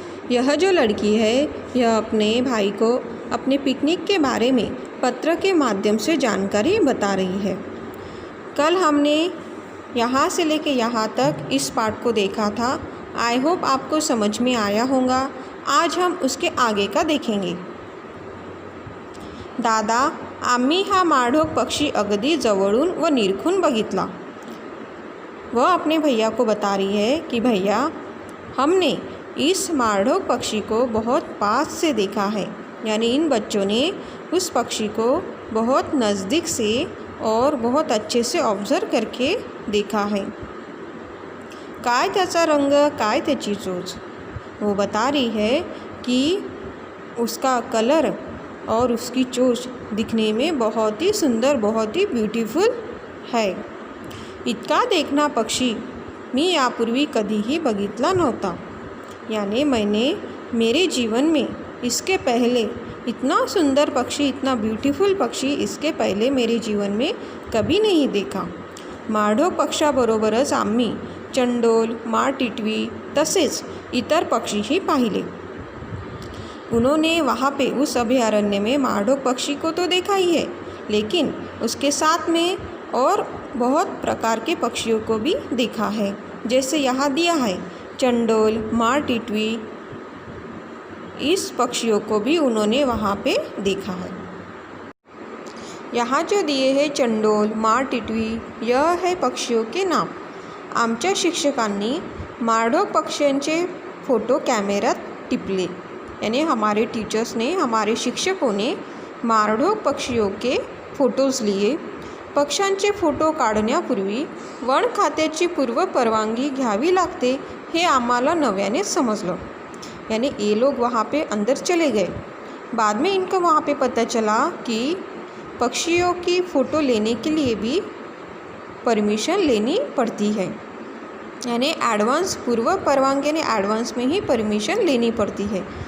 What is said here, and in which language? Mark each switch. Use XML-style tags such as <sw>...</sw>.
<hi>यह जो लड़की है यह अपने भाई को अपने पिकनिक के बारे में पत्र के माध्यम से जानकारी बता रही है। कल हमने यहाँ से लेके यहाँ तक इस पाठ को देखा था। आई होप आपको समझ में आया होगा। आज हम उसके आगे का देखेंगे।</hi> <mr>दादा, आम्ही हा माळढोक पक्षी अगदी जवळून व निरखून बघितला।</mr> <hi>वह अपने भैया को बता रही है कि भैया, हमने इस माळढोक पक्षी को बहुत पास से देखा है। यानी इन बच्चों ने उस पक्षी को बहुत नज़दीक से और बहुत अच्छे से ऑब्ज़र्व करके देखा है।</hi> <mr>काय त्याचा रंग, काय त्याची चोच।</mr> <hi>वो बता रही है कि उसका कलर और उसकी चोच दिखने में बहुत ही सुंदर, बहुत ही ब्यूटीफुल है।</hi> <mr>इतका देखना पक्षी मी यापूर्वी कधीही बघितला नव्हता।</mr> <hi>यानी मैंने मेरे जीवन में इसके पहले इतना सुंदर पक्षी, इतना ब्यूटीफुल पक्षी इसके पहले मेरे जीवन में कभी नहीं देखा।</hi> <mr>माळढोक पक्षाबरोबरच आम्ही चंडोल, माळटिटवी तसेच इतर पक्षीही पाहिले।</mr> <hi>उन्होंने वहाँ पे उस अभयारण्य में माळढोक पक्षी को तो देखा ही है, लेकिन उसके साथ में और बहुत प्रकार के पक्षियों को भी देखा है। जैसे यहाँ दिया है चंडोल, माळटिटवी, इस पक्षियों को भी उन्होंने वहाँ पे देखा है। यहाँ जो दिए हैं चंडोल, माळटिटवी, यह है पक्षियों के नाम।</hi> <mr>आमच्या शिक्षकांनी माळढोक पक्ष्यांचे फ़ोटो कॅमेऱ्यात टिपले।</mr> <hi>यानी हमारे टीचर्स ने, हमारे शिक्षकों ने माळढोक पक्षियों के फ़ोटोज़ लिए।</hi> <mr>पक्ष्यांचे फ़ोटो काढण्यापूर्वी वन खात्याची पूर्व परवानगी घ्यावी लागते, हे आम्हाला नव्याने समजलं।</mr> <hi>यानी ये लोग वहाँ पे अंदर चले गए। बाद में इनको वहाँ पे पता चला कि पक्षियों की फ़ोटो लेने के लिए भी परमिशन लेनी पड़ती है। यानी एडवांस, पूर्व परवानगी ने एडवांस में ही परमिशन लेनी पड़ती है।</hi>